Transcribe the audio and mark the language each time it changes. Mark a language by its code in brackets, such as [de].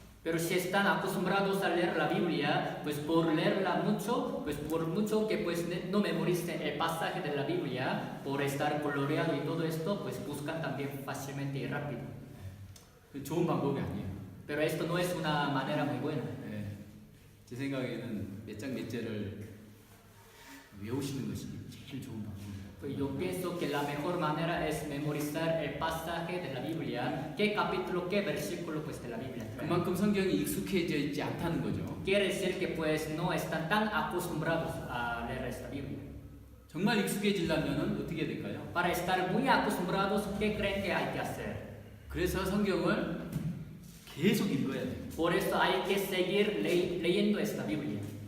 [es] Pero si están acostumbrados a leer la Biblia, pues por leerla mucho, pues por mucho que pues no memoricen el pasaje de la Biblia, por estar coloreado y todo esto, pues buscan también fácilmente y rápido. [ko] 좋은 방법이 아니에요. [es] Pero esto no es una manera muy buena. [ko] 제 생각에는 몇 장 몇 절을 외우시는 것이 제일 좋은 방법입니다. [es] Pues yo pienso que la mejor manera es memorizar el pasaje de la Biblia, qué capítulo, qué versículo pues de la Biblia. [ko] 그만큼 성경이 익숙해져 있지 않다는 거죠. [es] Quiere decir que pues no están tan acostumbrados a leer esta Biblia. [ko] 정말 익숙해지려면 어떻게 될까요? [es] Para estar muy acostumbrados, ¿qué creen que hay que hacer? [ko] 그래서 성경을 계속 읽어야 돼요. [es] Por eso hay que seguir leyendo esta Biblia.